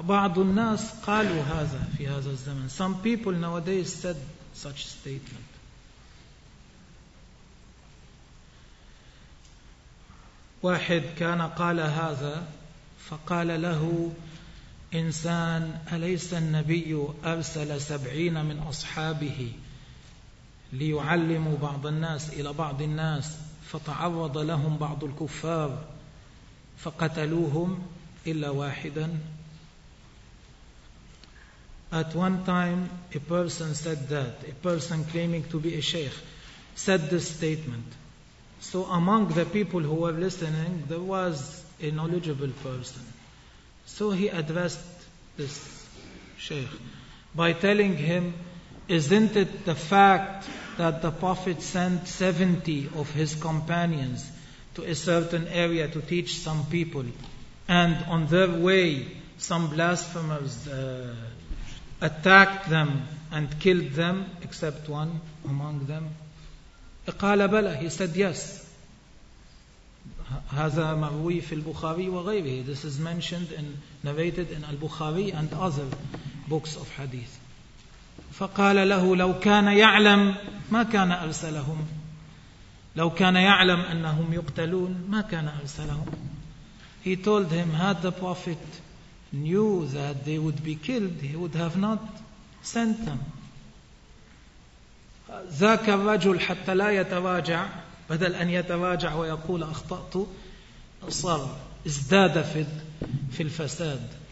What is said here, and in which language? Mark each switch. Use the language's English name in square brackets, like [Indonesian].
[Arabic] بعض الناس قالوا هذا في هذا الزمن. [English] Some people nowadays said such a statement. [Arabic] واحد كان قال هذا فقال له إنسان أليس النبي أرسل 70 من أصحابه ليعلموا بعض الناس إلى بعض الناس فتعرض لهم بعض الكفار فقتلوهم إلا واحدا. [English] At one time, a person said that, a person claiming to be a sheikh, said this statement. So among the people who were listening, there was a knowledgeable person. So he addressed this sheikh by telling him, isn't it the fact that the Prophet sent 70 of his companions to a certain area to teach some people, and on their way, some blasphemers attacked them and killed them, except one among them. [Arabic] قال بلى. [English] He said yes. [Arabic] هذا مروي في البخاري وغيره. [English] This is mentioned and narrated in Al-Bukhari and other books of hadith. [Arabic] فقال له لو كان يعلم ما كان أرسلهم. لو كان يعلم أنهم يقتلون ما كان أرسلهم. [English] He told him, had the Prophet knew that they would be killed, he would have not sent them. [Arabic] ذاك الرجل حتى لا يتراجع بدل أن يتراجع ويقول أخطأت صار ازداد في الفساد.